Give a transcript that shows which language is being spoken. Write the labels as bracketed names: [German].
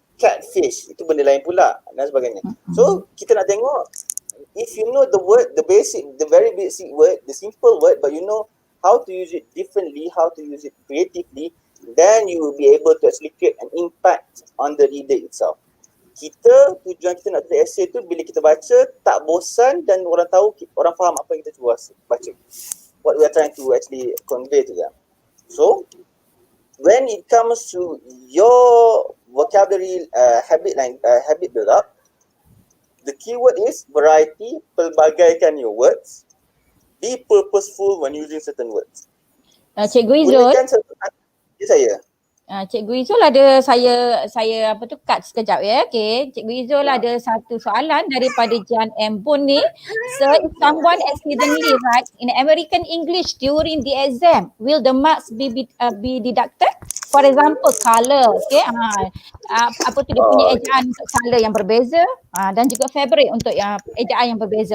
[Malay] Catfish, itu benda lain pula dan sebagainya. [English] So, [Malay] kita nak tengok, [English] if you know the word, the very basic word, the simple word, but you know how to use it differently, how to use it creatively, then you will be able to actually create an impact on the reader itself. [Malay] Tujuan kita nak tulis essay tu bila kita baca tak bosan dan orang tahu, orang faham apa yang kita cuba baca. [English] What we are trying to actually convey to them. So, when it comes to your vocabulary habit build up, the keyword is variety, pelbagaikan your words, be purposeful when using certain words. [Malay] Cikgu Izzul. Ya saya. Cikgu Izzul ada saya cut sekejap ya. Okay. Cikgu Izzul ada satu soalan daripada Jan M. Bun ni. [English] Sir, if someone accidentally writes in American English during the exam, will the marks be deducted? For example, colour. [Malay] Okay. Apa tu dia punya ejaan untuk colour yang berbeza dan juga fabric untuk ejaan yang berbeza.